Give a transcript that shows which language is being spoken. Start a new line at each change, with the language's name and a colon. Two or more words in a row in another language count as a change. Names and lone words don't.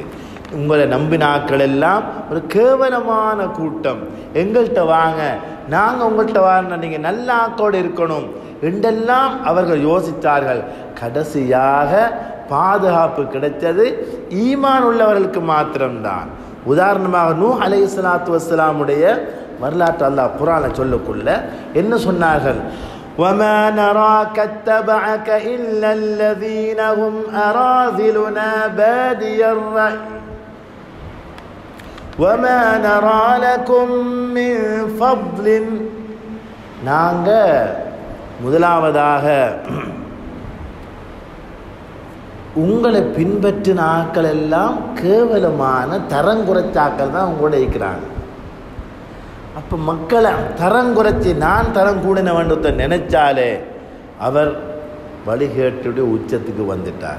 Tamil: உங்களை நம்பினாக்கள் எல்லாம் ஒரு கேவலமான கூட்டம், எங்கள்கிட்ட வாங்க, நாங்கள் உங்கள்கிட்ட வாங்க, நீங்கள் நல்ல ஆக்கோடு இருக்கணும் என்றெல்லாம் அவர்கள் யோசித்தார்கள். கடைசியாக பாதுகாப்பு கிடைத்தது ஈமான் உள்ளவர்களுக்கு மாத்திரம்தான். உதாரணமாக நூஹ்
Arabic: عليه الصلاة والسلام
Tamil: வரலாற்று அல்லாஹ் குர்ஆன்ல சொல்லக்குள்ள என்ன சொன்னார்கள்?
Arabic: وَمَا نَرَاكَ اتَّبَعَكَ إِلَّا الَّذِينَ هُمْ أَرَاذِلُنَا بَادِيَ الرَّأْيِ وَمَا نَرَى لَكُمْ مِنْ فَضْلٍ.
Tamil: நாங்கள் முதலாவதாக உங்களை பின்பற்றின ஆக்கள் எல்லாம் கேவலமான தரங்குறைச்சாக்கள் தான் உங்களோட இருக்கிறாங்க. அப்போ மக்களை தரங்குறைச்சி நான் தரம் கூடின வேண்டத்தை நினைச்சாலே அவர் வழிகேட்டுடைய உச்சத்துக்கு வந்துட்டார்.